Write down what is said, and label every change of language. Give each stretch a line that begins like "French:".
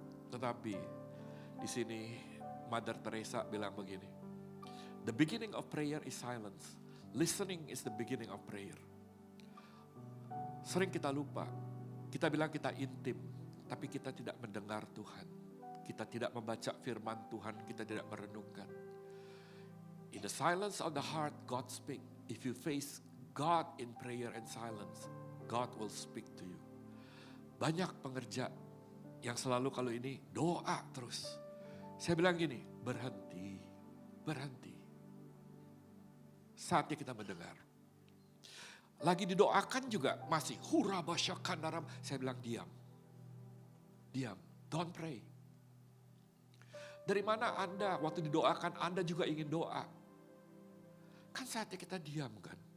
English: Tetapi di sini Mother Teresa bilang begini, the beginning of prayer is silence, listening is the beginning of prayer.
Indonesian: Sering kita lupa, kita bilang kita intim, tapi kita tidak mendengar Tuhan. Kita tidak membaca firman Tuhan, kita tidak merenungkan.
English: In the silence of the heart, God speak. If you face God in prayer and silence, God will speak to you.
Indonesian: Banyak pengerja yang selalu kalau ini doa terus. Saya bilang gini, berhenti. Saatnya kita mendengar. Lagi didoakan juga masih hurabasyakan dalam. Saya bilang diam, don't pray. Dari mana Anda waktu didoakan Anda juga ingin doa? Kan saatnya kita diam kan.